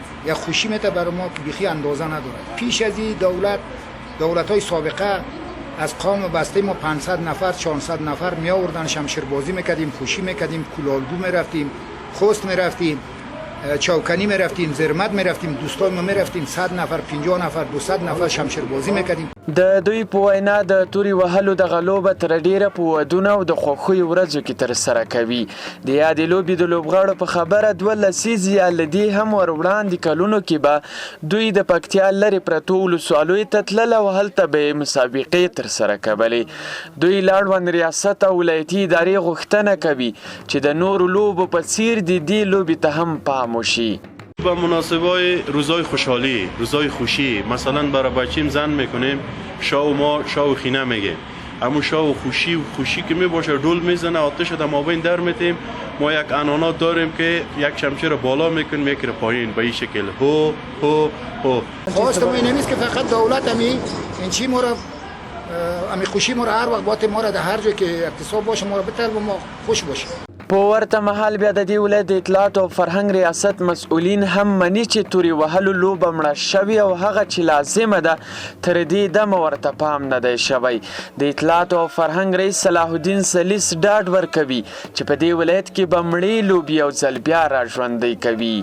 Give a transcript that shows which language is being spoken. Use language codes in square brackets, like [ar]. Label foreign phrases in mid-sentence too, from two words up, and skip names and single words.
[fa] یک خوشی میته برای ما که بیخی اندازه نداره. پیش از این دولت‌های سابقه از قوم بسته ما 500 نفر 400 نفر می آوردن، شمشیربازی میکردیم، خوشی میکردیم، کلالگو میرفتیم، خوست میرفتیم، چوکنی میرفتیم، زرمت میرفتیم، دوستان ما میرفتیم 100 نفر 50 نفر 200 نفر شمشیربازی میکردیم. [ps] د دوی په وینا د توري وهلو دغه لوبه تر ډیره په ودونو او د خوښیو ورځو کې ترسره کوي. د یادې لوبې د لوبغاړو په خبره 2 لسیزې یا له دې هم ور وړاندې کلونو کې به دوی د پکتیا لرې پرتو ولسوالیو ته تلل او هلته به یې مسابقې ترسره کولې. دوی له اړوند ریاست او ولایتي ادارې غوښتنه کوي چې د نورو لوبو په څیر د دې لوبې ته هم پام وشي. [fa] با مناسبای روزای خوشحالی، روزای خوشی، مثلا برای بچیم زن میکنیم شاو ما شاو خینه میگه، اما شاو خوشی که میباشه ډول میزنه آتش در مابین در میتیم. ما یک انانات داریم که یک شمشیر بالا میکنیم میکره پایین به این شکل هو هو هو. خواست ما این نیست که فقط دولت این چی ما را امی خوشی ما را هر وقت باید ما را در هر جای که اقتصاد باشه ما را بتر و ما خوش باشه. [ps] په ورته مهال بیا د دې ولایت د اطلاعات او فرهنګ ریاست مسؤلین هم مني چې توري وهلو لوبه مړه شوې او هغه چې لازمه ده تر دې دمه ورته پام نه دی شوی. د اطلاعات او فرهنګ رئیس صلاح الدین سلیس ډاډ ورکوي چې په دې ولایت کې به مړې لوبې یو ځل بیا راژوندۍ کوي.